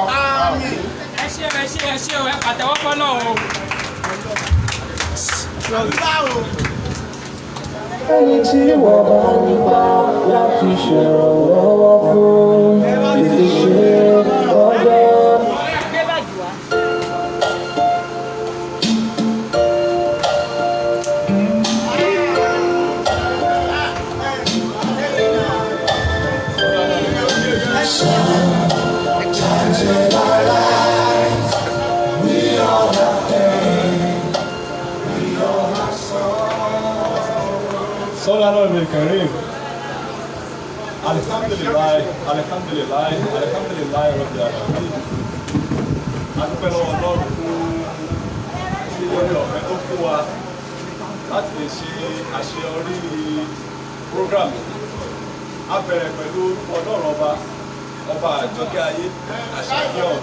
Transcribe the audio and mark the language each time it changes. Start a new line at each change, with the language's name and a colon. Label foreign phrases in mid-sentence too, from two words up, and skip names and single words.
Yoruba: ẹ ṣé ẹ pàtẹ́wọ́ fọ́lọ́run o. ẹni tí wọ́n bá nípa láti ṣèrànlọ́wọ́ fún tètè ṣe ọjọ́.
English: Sometimes in our lives, we all have pain, we all have sorrow.
Arabic: صلى الله عليه كريم الحمد لله الحمد لله الحمد لله رب العالمين.
Yoruba: Adúpẹ́ lọ́wọ́ Ọlọ́run fún oore ọ̀fẹ́ tó fún wa láti lè ṣe àṣeyọrí program. A bẹ̀rẹ̀ pẹ̀lú Ọlọ́run ọba àjọkẹ́ ayé àṣàkẹ́ ọ̀run.